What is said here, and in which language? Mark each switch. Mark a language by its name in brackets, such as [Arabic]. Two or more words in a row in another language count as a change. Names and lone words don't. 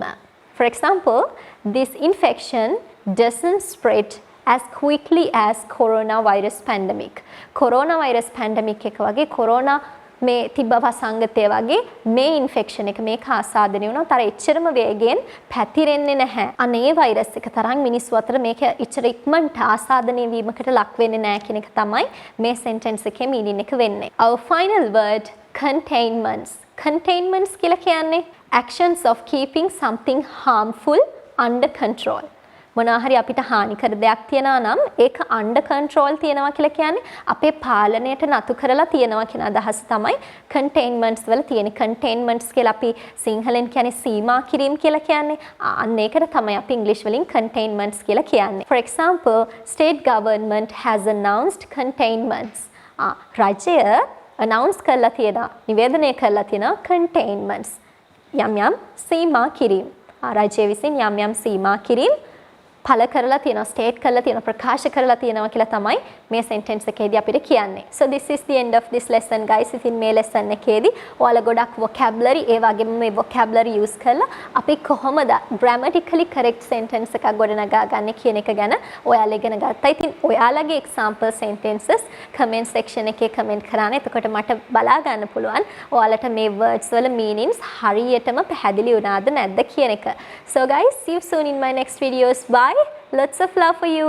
[English] For example, this infection doesn't spread as quickly as coronavirus pandemic. coronavirus pandemic [Sinhala] එක වගේ corona මේ තිබ්බ වසංගතය වගේ මේ ඉන්ෆෙක්ෂන් එක මේක ආසාදනය වුණොත් අර එච්චරම වේගෙන් පැතිරෙන්නේ නැහැ. අනේ වෛරස් එක තරම් මිනිස්සු අතර මේක එච්චර ඉක්මනට ආසාදනය වීමකට ලක් වෙන්නේ නැහැ කියන එක තමයි මේ sentence එකේ meaning එක වෙන්නේ. [English] Our final word containments. Containments [Sinhala] කියලා කියන්නේ [English] actions of keeping something harmful under control. [Sinhala] මොනවා හරි අපිට හානිකර දෙයක් තියනවා නම් ඒක [English] under control [Sinhala] තියනවා කියලා කියන්නේ අපේ පාලනයට නතු කරලා තියනවා කියන අදහස තමයි containments වල තියෙන. containments කියලා අපි සිංහලෙන් කියන්නේ සීමා කිරීම කියලා කියන්නේ. අන්න ඒකට තමයි අපි ඉංග්‍රීසි වලින් containments කියලා කියන්නේ. [English] For example, state government has announced containments. [Sinhala] රජය announce කරලා තියෙනවා, නිවේදනය කරලා තියෙනවා containments. යම් යම් සීමා කිරීම. රජය විසින් යම් යම් සීමා කිරීම පළ කරලා තියෙනවා, ස්ටේට් කරලා තියෙනවා, ප්‍රකාශ කරලා තියෙනවා කියලා තමයි මේ sentence එකේදී අපිට කියන්නේ. [English] So this is the end of this lesson guys. [Sinhala] ඉතින් මේ lesson එකේදී ඔයාලා ගොඩක් vocabulary ඒ වගේම මේ vocabulary use කරලා අපි කොහොමද [English] grammatically correct sentence [Sinhala] එකක් ගොඩනගා ගන්න කියන එක ගැන ඔයාලා ඉගෙන ගත්තා. ඉතින් ඔයාලගේ [English] example sentences comment section [Sinhala] එකේ comment කරන්න. එතකොට මට බලා ගන්න පුළුවන් ඔයාලට මේ words වල meanings හරියටම පැහැදිලි වුණාද නැද්ද කියන එක. [English] So guys, see you soon in my next videos. Bye. Lots of love for you.